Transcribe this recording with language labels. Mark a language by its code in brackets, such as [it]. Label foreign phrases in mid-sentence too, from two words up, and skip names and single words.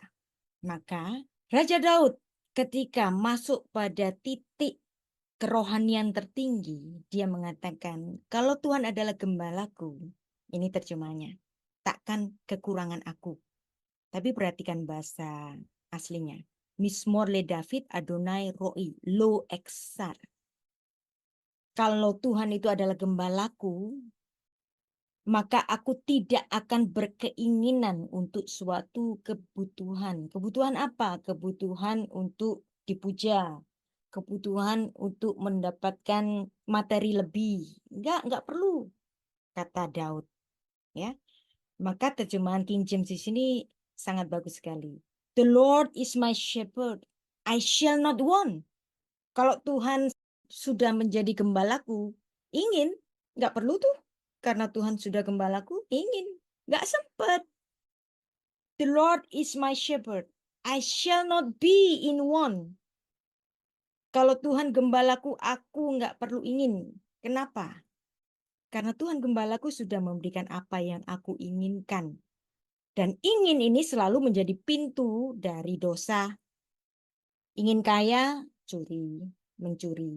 [id] Maka Raja Daud ketika masuk pada titik kerohanian tertinggi, dia mengatakan, kalau Tuhan adalah gembalaku, ini terjemahnya, takkan kekurangan aku. Tapi perhatikan bahasa aslinya. [he] מזמור לדוד אדני רעי לא אחסר. [id] Kalau Tuhan itu adalah gembalaku, maka aku tidak akan berkeinginan untuk suatu kebutuhan. Kebutuhan apa? Kebutuhan untuk dipuja, kebutuhan untuk mendapatkan materi lebih. Enggak perlu, kata Daud. Ya, maka terjemahan King James di sini sangat bagus sekali. [en] The Lord is my shepherd, I shall not want. [id] Kalau Tuhan sudah menjadi gembalaku, ingin, enggak perlu tuh. Karena Tuhan sudah gembalaku, ingin. Nggak sempat. [en] The Lord is my shepherd. I shall not be in want. [id] Kalau Tuhan gembalaku, aku nggak perlu ingin. Kenapa? Karena Tuhan Gembalaku sudah memberikan apa yang aku inginkan. Dan ingin ini selalu menjadi pintu dari dosa. Ingin kaya, curi, mencuri.